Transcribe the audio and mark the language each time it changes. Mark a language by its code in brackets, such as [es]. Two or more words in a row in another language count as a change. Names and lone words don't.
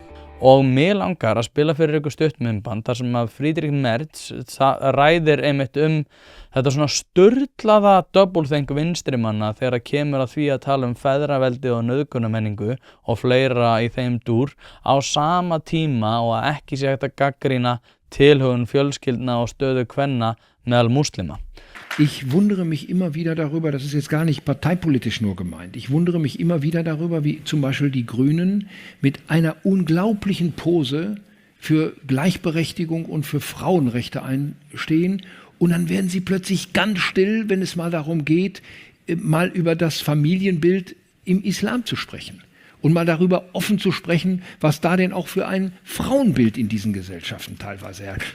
[is] Og mig langar að spila fyrir ykkur stuttmyndband þar sem að Friedrich Merz ræðir einmitt þetta svona sturlaða doublethink vinstrimanna þegar kemur að því að tala feðraveldi og nauðgunarmenningu og fleira í þeim dúr á sama tíma og að ekki sé hægt að gagnrýna tilhögun fjölskyldna og stöðu kvenna meðal múslima. [de] Ich wundere mich immer wieder darüber, das ist jetzt gar nicht parteipolitisch nur gemeint, ich wundere mich immer wieder darüber, wie zum Beispiel die Grünen mit einer unglaublichen Pose für Gleichberechtigung und für Frauenrechte einstehen und dann werden sie plötzlich ganz still, wenn es mal darum geht, mal über das Familienbild im Islam zu sprechen und mal darüber offen zu sprechen, was da denn auch für ein Frauenbild in diesen Gesellschaften teilweise herrscht.